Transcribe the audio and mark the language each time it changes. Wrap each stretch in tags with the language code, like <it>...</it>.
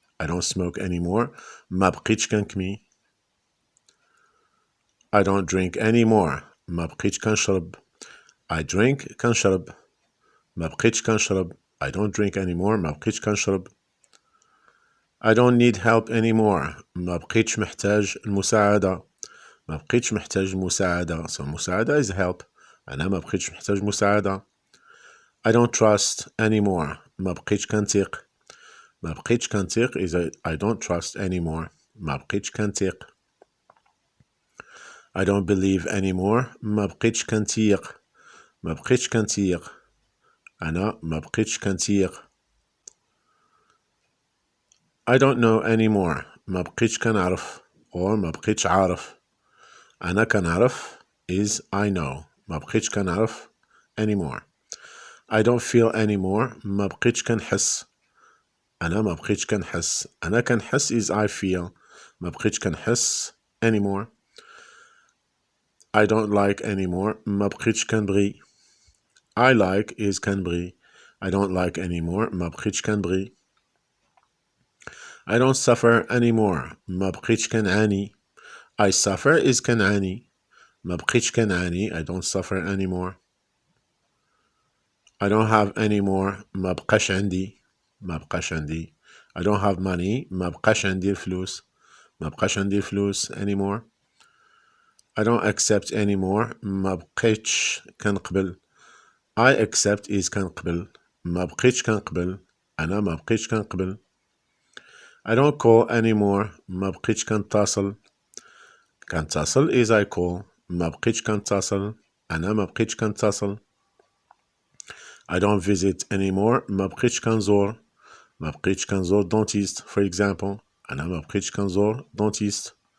<en>I don't smoke anymore.</en> <ar>ما بقيتش كنكمي.</ar> <en>I don't drink anymore.</en> <ar>ما بقيتش كنشرب.</ar> <en>I drink</en> <ar>كنشرب. ما بقيتش كنشرب.</ar> <en>I don't drink anymore.</en> <ar>ما بقيتش كنشرب.</ar> <en>I don't need help anymore.</en> <ar>ما بقيتش محتاج المساعدة. ما بقيتش محتاج المساعدة.</ar> <en>So</en> <ar>مساعدة</ar> <en>is help.</en> <ar>أنا ما بقيتش محتاج مساعدة.</ar> <en>I don't trust anymore.</en> <ar>ما بقيتش كنثق. ما بقيتش كنثق</ar> <en>is I don't trust anymore.</en> <ar>ما بقيتش كنثق.</ar> <en>I don't believe anymore.</en> <ar>ما بقيتش كنثيق. ما بقيتش كنثيق. أنا ما بقيتش كنثيق.</ar> <en>I don't know anymore.</en> <ar>ما بقيتش كنعرف</ar> <en>or</en> <ar>ما بقيتش عارف. أنا كنعرف</ar> <en>is I know.</en> <ar>ما بقيتش كنعرف</ar> <en>anymore. I don't feel anymore.</en> <ar>ما بقيتش كنحس. أنا ما بقيتش كنحس. أنا كنحس</ar> <en>is I feel.</en> <ar>ما بقيتش كنحس</ar> <en>anymore. I don't like anymore.</en> <ar>ما بقيتش كنبغي.</ar> <en>I like is</en> <ar>كنبغي.</ar> <en>I don't like anymore.</en> <ar>ما بقيتش كنبغي.</ar> <en>I don't suffer anymore.</en> <ar>ما بقيتش كنعاني.</ar> <en>I suffer is</en> <ar>كنعاني. ما بقيتش كنعاني.</ar> <en>I don't suffer anymore. I don't have anymore.</en> <ar>ما بقاش عندي. ما بقاش عندي.</ar> <en>I don't have money.</en> <ar>ما بقاش عندي الفلوس. ما بقاش عندي الفلوس</ar> <en>anymore. I don't accept anymore.</en> <ar>ما بقيتش كنقبل.</ar> <en>I accept is</en> <ar>كنقبل. ما بقيتش كنقبل. أنا ما بقيتش كنقبل.</ar> <en>I don't call anymore.</en> <ar>ما بقيتش كنتصل. كنتصل</ar> <en>is I call.</en> <ar>ما بقيتش كنتصل. أنا ما بقيتش كنتصل.</ar> <en>I don't visit anymore.</en> <ar>ما بقيتش كنزور. ما بقيتش كنزور dentist</ar> <en>for example.</en> <ar>أنا ما بقيتش كنزور dentist.</ar>